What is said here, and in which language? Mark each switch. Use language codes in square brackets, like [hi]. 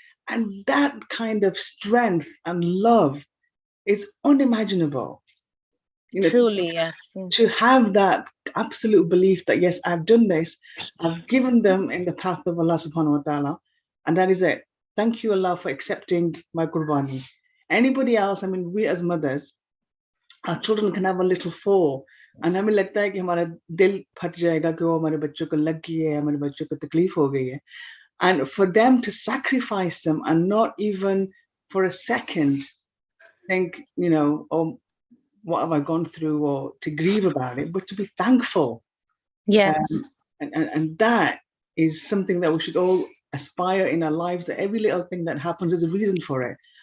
[en] And that kind of strength and love is unimaginable. You know, truly, yes. To have that absolute belief that, yes, I've done this, I've given them in the path of Allah subhanahu wa ta'ala, and that is it. Thank you, Allah, for accepting my qurbani. Anybody else, I mean, we as mothers, our children can have a little fall, and [hi] हमें लगता है कि हमारा दिल फट जाएगा कि वो हमारे बच्चों को लग गई है, हमारे बच्चों को तकलीफ हो गई है. [en] And for them to sacrifice them and not even for a second think, you know, oh, what have I gone through, or to grieve about it, but to be thankful. And that is something that we should all aspire in our lives, that every little thing that happens is a reason for it.